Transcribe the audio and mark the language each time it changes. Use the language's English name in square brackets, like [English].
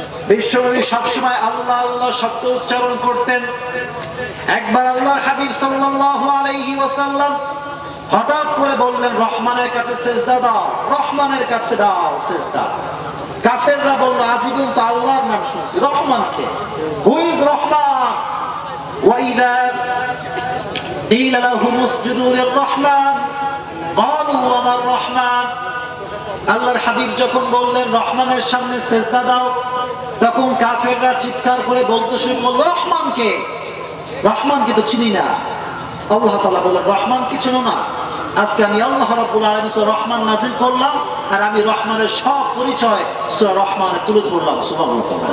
[Bangla] বিশ্বনবী সবসময় আল্লাহ আল্লাহ শব্দ উচ্চারণ করতেন। একবার আল্লাহর হাবিব সাল্লাল্লাহু আলাইহি ওয়াসাল্লাম হঠাৎ করে বললেন, রহমানের কাছে সিজদা দাও, রহমানের কাছে দাও সিজদা। কাফেররা বলল, আজীবন তো আল্লাহর নাম শুনছি, রহমান কে? [English] Who is Rahman? [Arabic] ওয়া ইযা قيل لهم اسجدوا للرحمن قالوا وما الرحمن। [Bangla] আল্লাহর হাবিব যখন বললেন রহমানের সামনে সিজদা দাও, তখন কাফেররা চিৎকার করে বলতে শুরু করলো, রহমান কে? রহমানকে তো চিনি না। আল্লাহ তাআলা বললেন, রহমান কি চিনো না? আজকে আমি আল্লাহ রাব্বুল আলামিন সূরা রহমান নাযিল করলাম, আর আমি রহমানের সব পরিচয় সূরা রহমানে তুলে ধরলাম। সুবহানাল্লাহ।